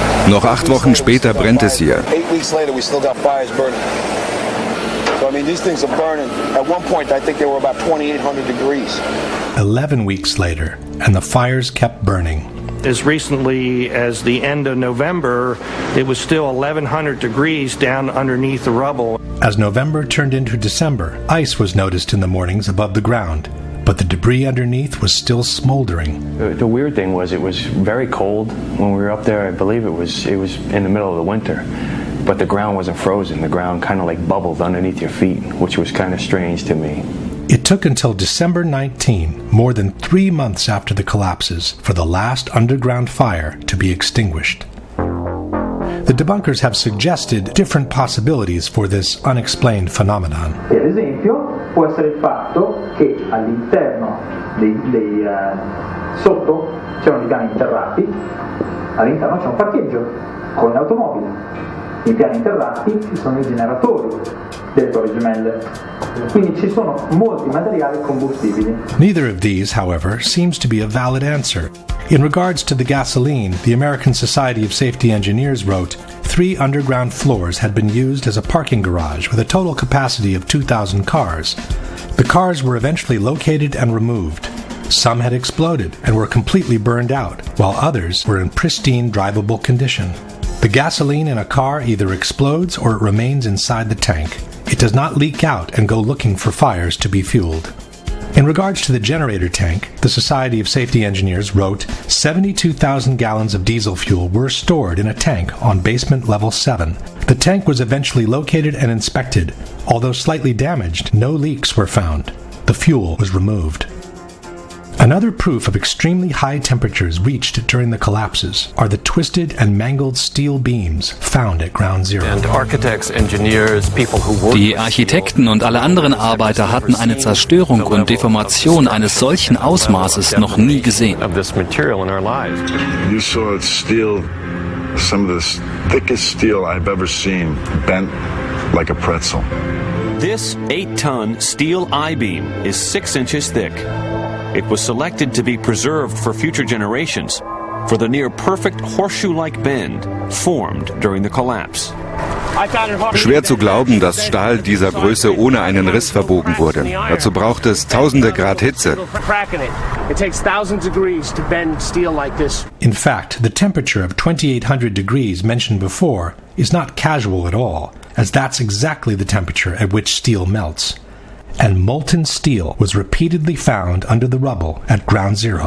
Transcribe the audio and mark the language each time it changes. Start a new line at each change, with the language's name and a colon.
German: Noch 8 Wochen später brennt es hier.
English: So, I mean, these things are burning. At one point, I think they were about 2,800 degrees. 11 weeks later, and the fires kept burning. As recently as the end of November, it was still 1,100 degrees down underneath the rubble. As November turned into December, ice was noticed in the mornings above the ground, but the debris underneath was still smoldering. The weird thing was it was very cold when we were up there. I believe it was in the middle of the winter, but the ground wasn't frozen. The ground kind of like bubbled underneath your feet, which was kind of strange to me. It took until December 19, more than 3 months after the collapses, for the last underground fire to be extinguished. The debunkers have suggested different possibilities for this unexplained phenomenon.
Italian: Ad esempio, può essere il fatto che all'interno sotto c'erano i piani interrati, all'interno c'è un parcheggio con le automobili. I piani interrati ci sono i generatori delle torri gemelle, quindi ci sono molti materiali combustibili.
English: Neither of these, however, seems to be a valid answer. In regards to the gasoline, the American Society of Safety Engineers wrote, 3 underground floors had been used as a parking garage with a total capacity of 2,000 cars. The cars were eventually located and removed. Some had exploded and were completely burned out, while others were in pristine drivable condition. The gasoline in a car either explodes or it remains inside the tank. It does not leak out and go looking for fires to be fueled. In regards to the generator tank, the Society of Safety Engineers wrote, 72,000 gallons of diesel fuel were stored in a tank on basement level 7. The tank was eventually located and inspected. Although slightly damaged, no leaks were found. The fuel was removed. Another proof of extremely high temperatures reached during the collapses are the twisted and mangled steel beams found at Ground Zero.
German: Die Architekten und alle anderen Arbeiter hatten eine Zerstörung und Deformation eines solchen Ausmaßes noch nie gesehen.
English: You saw steel, some of the thickest steel I've ever seen, bent like a pretzel. This 8-ton steel I-beam is 6 inches thick. It was selected to be preserved for future generations for the near-perfect horseshoe-like bend formed during the collapse.
German: Schwer zu glauben, dass Stahl dieser Größe ohne einen Riss verbogen wurde. Dazu braucht es tausende Grad Hitze.
English: In fact, the temperature of 2,800 degrees mentioned before is not casual at all, as that's exactly the temperature at which steel melts. And molten steel was repeatedly found under the rubble at Ground Zero.